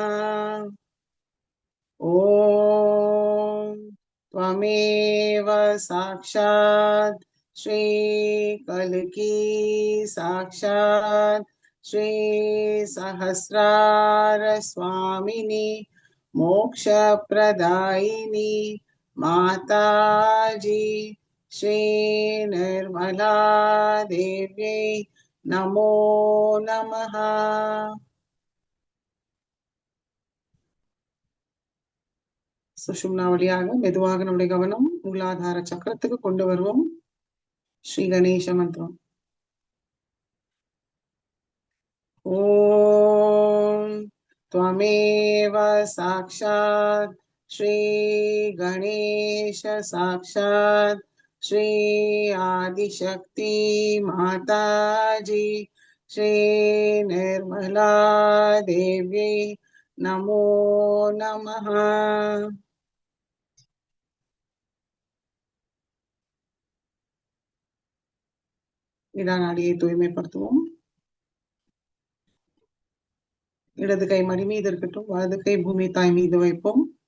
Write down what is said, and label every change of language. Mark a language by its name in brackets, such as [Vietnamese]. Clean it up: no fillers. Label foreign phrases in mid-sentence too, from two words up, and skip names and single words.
[Sanskrit] ॐ त्वमेव साक्षात् श्री कल्की साक्षात् श्री सहस्रार स्वामिनी मोक्षप्रदायिनी माताजी श्री निर्मला देव्यै नमो नमः। [Tamil] சுஷும்னா வழியாக மெதுவாக நம்முடைய கவனம் மூலாதார சக்கரத்துக்கு கொண்டு வருவோம். ஸ்ரீ கணேச மந்திரம். [Sanskrit] ஓம் त्वमेव साक्षात् श्री गणेश साक्षात् श्री आदिशक्ति माताजी श्री निर्मला देव्यै नमो नमः। [Tamil] இடநாடியை தூய்மைப்படுத்துவோம். இடது கை மடி மீது இருக்கட்டும், வலது கை பூமி தாய் மீது வைப்போம்.